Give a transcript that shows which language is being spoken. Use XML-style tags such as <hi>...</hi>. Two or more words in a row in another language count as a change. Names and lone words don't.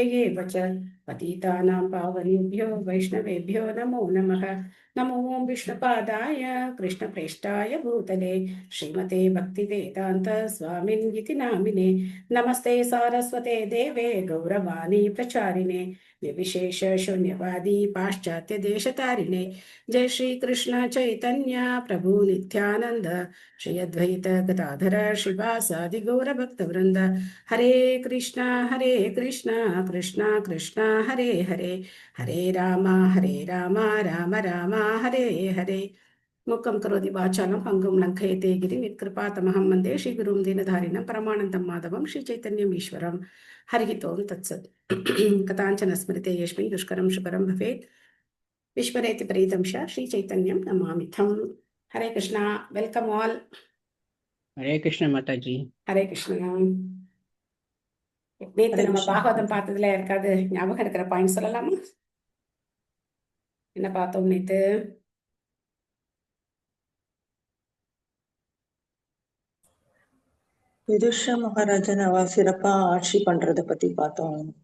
<sa>एव च पतितानां पावनेभ्यो वैष्णवेभ्यो नमो नमः नमो विष्णुपादाय कृष्णप्रेष्ठाय भूतले श्रीमते भक्तिवेदान्त स्वामिन्निति नामिने नमस्ते सारस्वते देवे गौरवाणी प्रचारिणे निर्विशेष शून्यवादी पाश्चात्य देशतारिणे जय श्री कृष्ण चैतन्य प्रभु नित्यानंद श्री अद्वैत गदाधर श्रीवासादि गौर भक्त वृंद हरे कृष्णा कृष्णा कृष्णा हरे हरे हरे राम राम राम हरे हरे मुखं करोति वाचालं पङ्गुं लङ्घयते गिरिं यत्कृपातमहं वन्दे श्रीगुरुं दीनधारिणं परमानन्दं माधवं श्रीचैतन्यम् ईश्वरं हरिः ओं तत्सत् कथाञ्चन स्मृते यस्मिन् दुष्करं सुकरं भवेत् विस्मरेति प्रीतं श्रीचैतन्यं नमामिथम् हरे कृष्णा</sa> <en>welcome all</en> <hi>हरे कृष्ण माता जी</hi> <ta>हरे कृष्णा நேத்து நம்ம பாகவதம் பார்த்ததுல இருக்காது ஞாபகம் இருக்கிற பாயிண்ட் சொல்லலாமா என்ன பார்த்தோம் நேத்து யுதிஷ்ட மகாராஜன் அவ சிறப்பா ஆட்சி பண்றத பத்தி பார்த்தோம்.</ta>